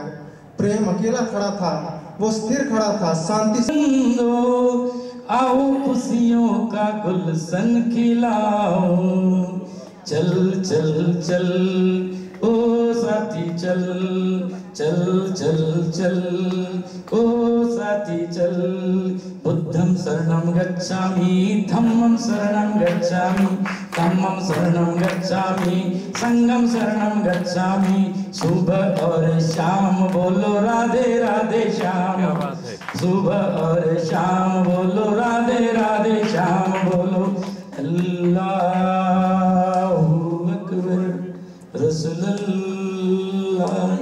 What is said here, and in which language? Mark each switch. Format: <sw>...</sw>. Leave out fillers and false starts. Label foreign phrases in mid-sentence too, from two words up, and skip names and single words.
<hi>प्रेम अकेला खड़ा था, वो स्थिर खड़ा था, शांति से। आओ खुशियों का गुलशन खिलाओ, चल चल चल ओ साथी चल चल चल चल ओ साथी चल।</hi> <pi>बुद्धं शरणं गच्छामि, धम्मं शरणं गच्छामि, धम्मं शरणं गच्छामि, संघं शरणं गच्छामि।</pi> <hi>सुबह और शाम बोलो राधे राधे श्याम, सुबह और शाम बोलो राधे राधे श्याम बोलो।</hi> <ar>الله أكبر رسول الله.</ar>